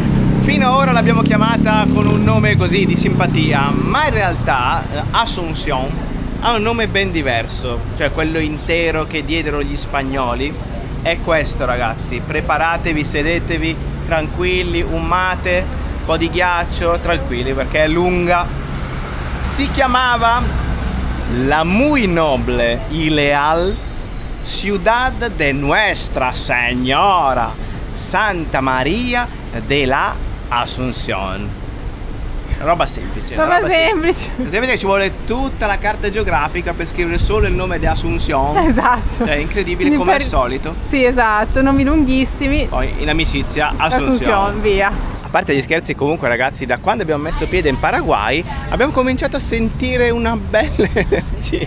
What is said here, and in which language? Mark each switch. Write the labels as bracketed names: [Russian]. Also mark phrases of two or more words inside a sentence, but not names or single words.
[Italian] Fino ad ora l'abbiamo chiamata con un nome così di simpatia, ma in realtà Asunción ha un nome ben diverso, cioè quello intero che diedero gli spagnoli è questo ragazzi. Preparatevi, sedetevi tranquilli, un mate, po' di ghiaccio, tranquilli perché è lunga. Si chiamava la muy noble y leal Ciudad de Nuestra Señora Santa Maria de la Asunción. Roba semplice. Roba semplice. Semplice che ci vuole tutta la carta geografica per scrivere solo il nome di Asunción. Esatto. Cioè incredibile come al solito. Sì, esatto, nomi lunghissimi. Poi in amicizia Asunción. Via. A parte gli scherzi, comunque ragazzi, da quando abbiamo messo piede in Paraguay abbiamo cominciato a sentire una bella energia.